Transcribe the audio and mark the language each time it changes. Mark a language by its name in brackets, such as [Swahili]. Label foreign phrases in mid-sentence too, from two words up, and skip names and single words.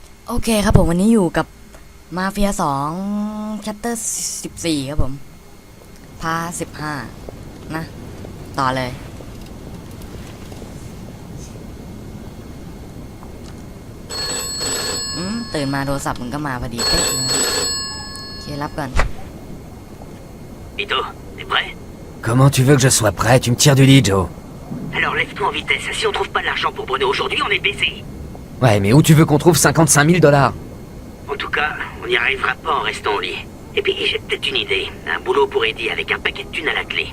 [Thai] โอเคครับผมวันนี้อยู่กับมาเฟีย2 Chapter 14ครับผมพาร์ท15นะต่อเลยตื่นมาโทรศัพท์มึงก็มาพอดีเป๊ะเลยนะโอเครับก่อน [French] Ito, t'es prêt? Comment tu veux que je sois prêt? Tu me tires du lit, Joe. Alors lève-toi en vitesse, si on trouve pas de l'argent pour Bruno aujourd'hui, on est baisé. Ouais, mais où tu veux qu'on trouve 55 000 $? En tout cas, on n'y arrivera pas en restant au lit. Et puis j'ai peut-être une idée, un boulot pour Eddie avec un paquet de thunes à la clé.